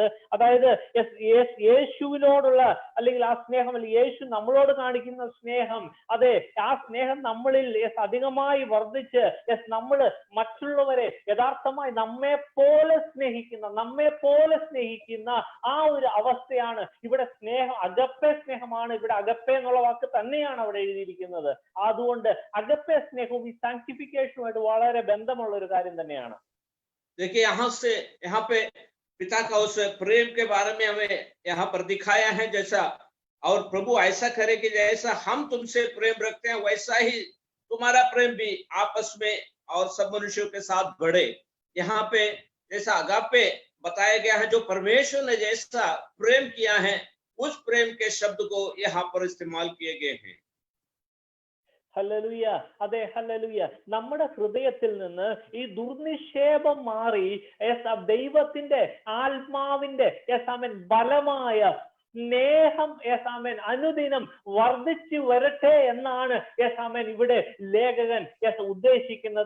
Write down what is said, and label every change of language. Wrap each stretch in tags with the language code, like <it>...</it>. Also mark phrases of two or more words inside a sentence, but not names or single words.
<ml>അതായത് യേശുവിനോടുള്ള അല്ലെങ്കിൽ ആ സ്നേഹം, അല്ലെങ്കിൽ യേശു നമ്മളോട് കാണിക്കുന്ന സ്നേഹം, അതെ, ആ സ്നേഹം നമ്മളിൽ അധികമായി വർദ്ധിച്ച് നമ്മൾ മറ്റുള്ളവരെ യഥാർത്ഥമായി നമ്മെ പോലെ സ്നേഹിക്കുന്ന ആ ഒരു അവസ്ഥയാണ് ഇവിടെ സ്നേഹം. അഗപ്പെ സ്നേഹമാണ് ഇവിടെ. അഗപ്പെ എന്നുള്ള വാക്ക് തന്നെയാണ് അവിടെ എഴുതിയിരിക്കുന്നത്. അതുകൊണ്ട് അഗപ്പെ സ്നേഹവും ഈ സാങ്ക്ടിഫിക്കേഷനുമായിട്ട് വളരെ ബന്ധമുള്ള ഒരു കാര്യം തന്നെയാണ്.</ml> <hi>देखिए, यहाँ पे पिता का उस प्रेम के बारे में हमें यहाँ पर दिखाया है जैसा, और प्रभु ऐसा करे कि जैसा हम तुमसे प्रेम रखते हैं वैसा ही तुम्हारा प्रेम भी आपस में और सब मनुष्यों के साथ बढ़े. यहाँ पे जैसा अगापे बताया गया है, जो परमेश्वर ने जैसा प्रेम किया है उस प्रेम के शब्द को यहाँ पर इस्तेमाल किए गए हैं.</hi> <ml>ഹല്ലേലൂയ. അതെ, ഹല്ലേലൂയ. നമ്മുടെ ഹൃദയത്തിൽ നിന്ന് ഈ ദുർനിക്ഷേപം മാറി ദൈവത്തിന്റെ ആത്മാവിന്റെ ബലമായ സ്നേഹം അനുദിനം വർദ്ധിച്ചു വരട്ടെ എന്നാണ് ഇവിടെ ലേഖകൻ ഉദ്ദേശിക്കുന്നത്.</ml>